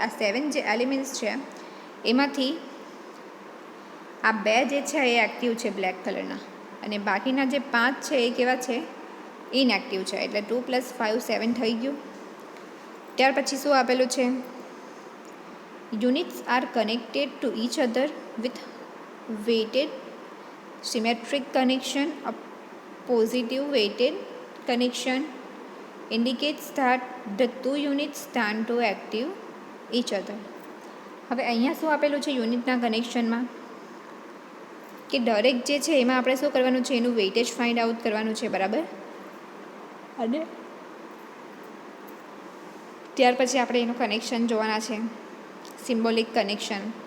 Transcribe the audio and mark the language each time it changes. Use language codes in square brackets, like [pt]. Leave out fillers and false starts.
[gu] આ 7 જે એલિમેન્ટ્સ છે એમાંથી આ 2 જે છે એ એક્ટિવ છે બ્લેક કલરના, અને બાકીના જે 5 છે એ કેવા છે, ઇનએક્ટિવ છે. એટલે 2 + 5 7 થઈ ગયું. ત્યાર પછી શું આપેલું છે, [en] Units are connected to each other with weighted symmetric connection. A positive weighted connection indicates that the two units stand to active each other. [gu] હવે અહીંયા શું આપેલું છે યુનિટના કનેક્શનમાં, કે દરેક જે છે એમાં આપણે શું કરવાનું છે, એનું વેઇટેજ ફાઇન્ડ આઉટ કરવાનું છે, બરાબર. અને ત્યાર પછી આપણે એનું કનેક્શન જોવાના છે, સિમ્બોલિક કનેક્શન.